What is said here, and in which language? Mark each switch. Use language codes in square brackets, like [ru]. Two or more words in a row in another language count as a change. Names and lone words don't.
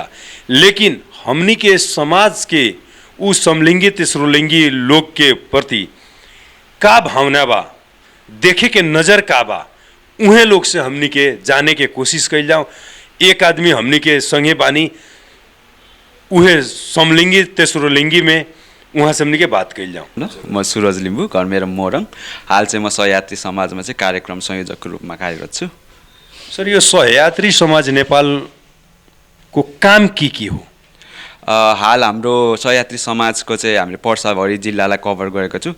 [bho] लेकिन हमनी के समाज के उ समलिंगी तेसरोलिंगी लोग के प्रति का भावना बा, देखे के नज़र का बा, उहे लोग से हमनी के जाने के कोशिश कइल जाओ। एक आदमी हमनी के संगे बानी उहे समलिंगी तेसरोलिंगी में, वहाँ से हमनी के बात कइल जाऊँ न। [ne] म सूरज लिम्बू, घर मेरो मोरङ। हाल चाहिँ म सहयात्री समाजमा चाहिँ कार्यक्रम संयोजकको रूपमा कार्यरत छु। सर, यो सहयात्री समाज नेपालको काम के हो? हाल हाम्रो सहयात्री समाजको चाहिँ हामीले पर्साभरि जिल्लालाई कभर गरेको छु।